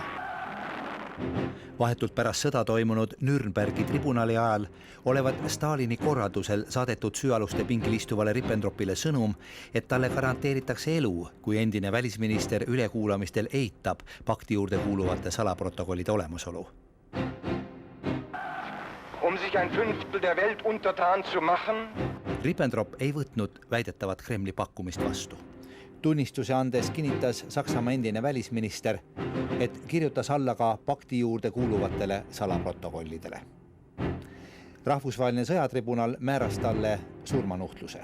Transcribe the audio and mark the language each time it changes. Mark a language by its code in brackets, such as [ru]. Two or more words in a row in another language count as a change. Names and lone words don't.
[et] Vahetult pärast sõda toimunud Nürnbergi tribunali ajal olevat Stalini korraldusel saadetud süüaluste pingil istuvale Ribbentropile sõnum, et talle garanteeritakse elu, kui endine välisminister ülekuulamistel eitab pakti juurde kuuluvate salaprotokollide olemasolu. [de] Sich ein Fünftel der Welt untertan zu machen. [et] Ribbentrop ei võtnud väidetavat Kremli pakkumist vastu. Tunnistuse andes kinnitas Saksamaa endine välisminister, et kirjutas alla ka pakti juurde kuuluvatele salaprotokollidele. Rahvusvaheline sõjatribunal määras talle surmanuhtluse.